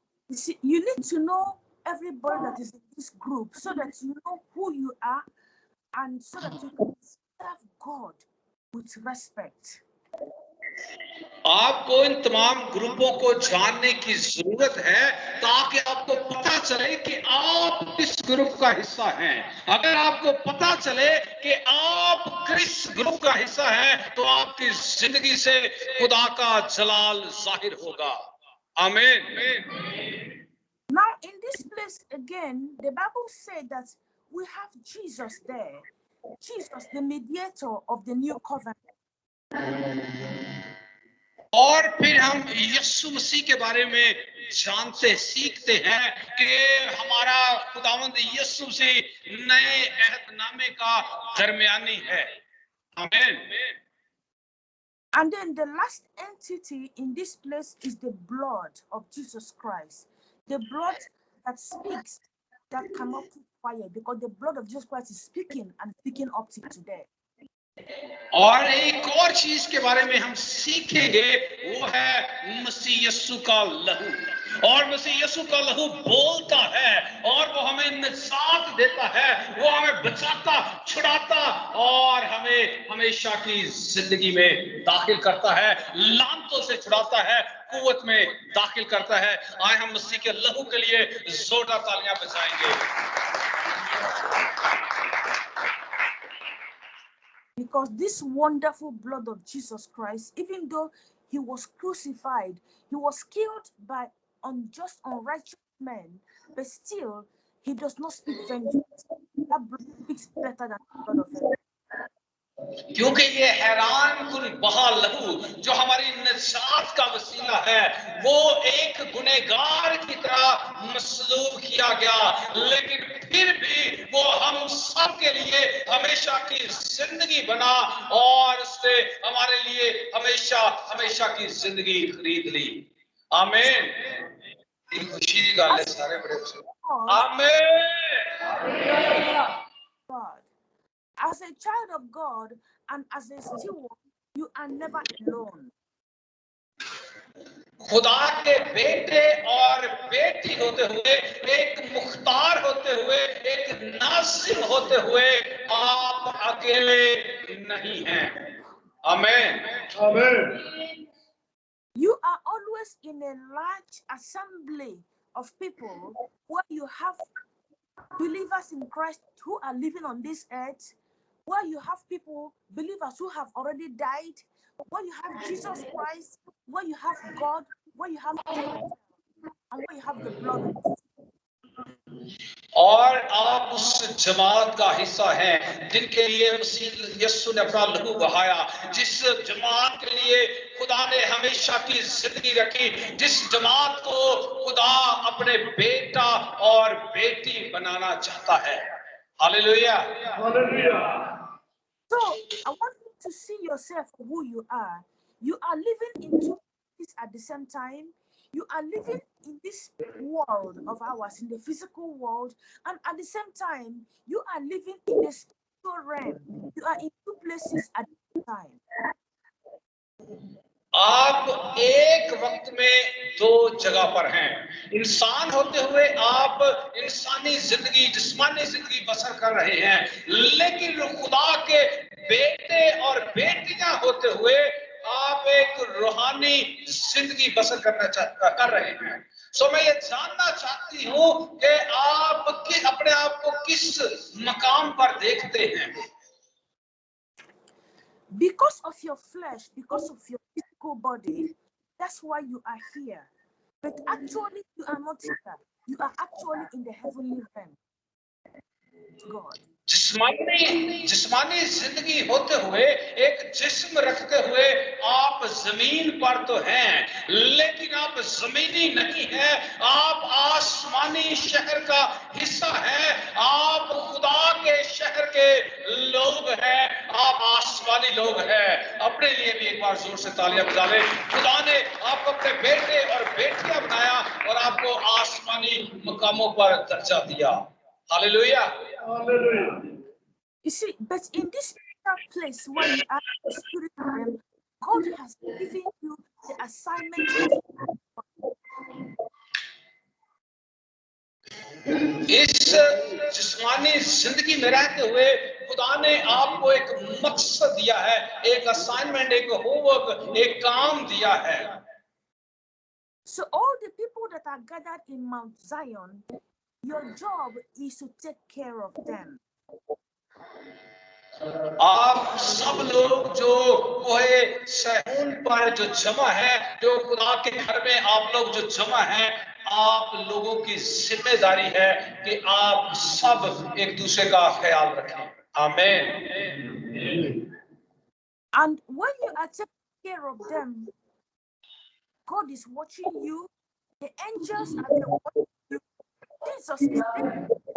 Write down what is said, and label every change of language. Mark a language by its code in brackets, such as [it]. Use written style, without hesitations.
[en] You need to know everybody that is in this group so that you know who you are and so that you can serve God with respect. [hi] आपको इन तमाम ग्रुपों को जानने की जरूरत है, ताकि आपको पता चले कि आप किस ग्रुप का हिस्सा हैं। अगर आपको पता चले कि आप किस ग्रुप का हिस्सा हैं, तो आपकी जिंदगी से खुदा का जलाल जाहिर होगा। आमीन। [en] Now, in this place again, the Bible said that we have Jesus there, Jesus, the mediator of the new covenant. [hi] और फिर हम यीशु मसीह के बारे में जानते सीखते हैं कि हमारा खुदावंद यीशु मसीह नए अहदनामे का दरमियानी है। आमीन। [en] And then the last entity in this place is the blood of Jesus Christ, the blood that speaks, that cannot keep quiet, because the blood of Jesus Christ is speaking and speaking up to today. [hi] और एक और चीज के बारे में हम सीखेंगे, वो है मसीह यीशु का लहू। और मसीह यीशु का लहू बोलता है और वो हमें निजात देता है, वो हमें बचाता, छुड़ाता और हमें हमेशा की जिंदगी में दाखिल करता है, लानतों से छुड़ाता है, कुव्वत में दाखिल करता है। आए हम मसीह के लहू के लिए जोरदार तालियां बजाएंगे। [en] Because this wonderful blood of Jesus Christ, even though he was crucified, he was killed by unjust, unrighteous men, but still he does not speak vengeance. That blood speaks better than the blood of heaven. [hi] क्योंकि ये हैरान कुल बहा लहू जो हमारी निजात का वसीला है, वो एक गुनहगार की तरह मसलूब किया गया, लेकिन फिर भी वो हम सब के लिए हमेशा की जिंदगी बना और उसने हमारे लिए हमेशा हमेशा की जिंदगी खरीद ली। आमीन। ये खुशी की गल है सारे बड़े। आमीन। [en] As a child of God and as a steward, you are never alone. [hi] खुदा के बेटे और बेटी होते हुए, एक मुख्तार होते हुए, एक नाज़िम होते हुए, आप अकेले नहीं हैं। आमीन। आमीन। [en] You are always in a large assembly of people where you have believers in Christ who are living on this earth, where you have people, believers who have already died, where you have Jesus Christ, where you have God, where you have angels, and where you have the blood of Jesus. [hi] और आप उस जमात का हिस्सा हैं जिनके लिए यीशु ने अपना लहू बहाया, जिस जमात के लिए खुदा ने हमेशा की जिंदगी रखी, जिस जमात को खुदा अपने बेटा और बेटी बनाना चाहता है। Hallelujah, hallelujah. [en] So I want you to see yourself for who you are. You are living in two places at the same time. You are living in this world of ours, in the physical world, and at the same time, you are living in the spiritual realm. You are in two places at the same time. [hi] आप एक वक्त में दो जगह पर हैं। इंसान होते हुए आप इंसानी जिंदगी, जिस्मानी जिंदगी बसर कर रहे हैं, लेकिन खुदा के बेटे और बेटियां होते हुए आप एक रूहानी जिंदगी बसर कर रहे हैं। सो मैं ये जानना चाहती हूँ कि आप अपने आप को किस मकाम पर देखते हैं। [en] Because of your flesh, because of your physical body, that's why you are here. But actually, you are not here. You are actually in the heavenly realm. God. [hi] जिस्मानी जिंदगी होते हुए, एक जिस्म रखते हुए आप जमीन पर तो हैं, लेकिन आप जमीनी नहीं हैं, आप आसमानी शहर का हिस्सा हैं, आप खुदा के शहर के लोग हैं, आप आसमानी लोग हैं। अपने लिए भी एक बार जोर से तालियां बजा लें। खुदा ने आपको अपने बेटे और बेटियां बनाया और आपको आसमानी मकामों पर दर्जा दिया। [en] Hallelujah. Hallelujah. You see, but in this place where you are in the spirit realm, God has given you the assignment of [hi] इस जिस्मानी जिंदगी में रहते हुए खुदा ने आपको एक मकसद दिया है, एक असाइनमेंट, एक होमवर्क, एक काम दिया है। [en] So all the people that are gathered in Mount Zion, your job is to take care of them. [hi] आप सब लोग जो कोहे सहून पर जो जमा है, जो खुदा के घर में आप लोग जो जमा हैं, आप लोगों की जिम्मेदारी है कि आप सब एक दूसरे का ख्याल रखें। आमीन। [en] And when you are taking care of them, God is watching you. The angels are there watching you. Jesus is there.